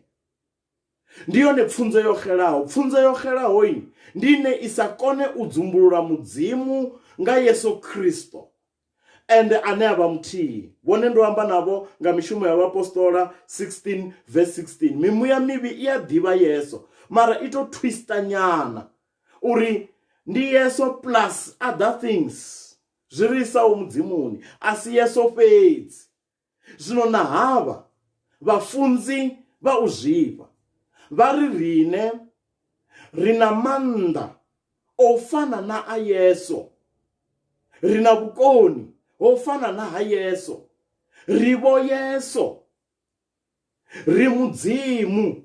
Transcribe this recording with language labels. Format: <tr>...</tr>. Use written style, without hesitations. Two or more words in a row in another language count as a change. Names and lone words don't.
<ve>Ndi yone pfunzo yo xelaho. Pfunzo yo xelaho ndi ine isa kone u dzumbulula mudzimu nga Yesu Kristo ende ane avha muthihi. Vhone ndo amba navho nga mishumo ya vhapostola 16 verse 16. Mimuya mivhi i a ḓivha Yesu, mara ito twista nyana uri ndi Yesu</ve> <en>plus other things</en> <ve>zwi isaho mudzimuni, asi Yesu fhedzi. Zwino na havha vhafunzi vha u zwifha vha ri rine rina mannḓa o fana na a Yesu, rina vhukoni ho fana na ha Yesu, ri vho Yesu, ri mudzimu.</ve>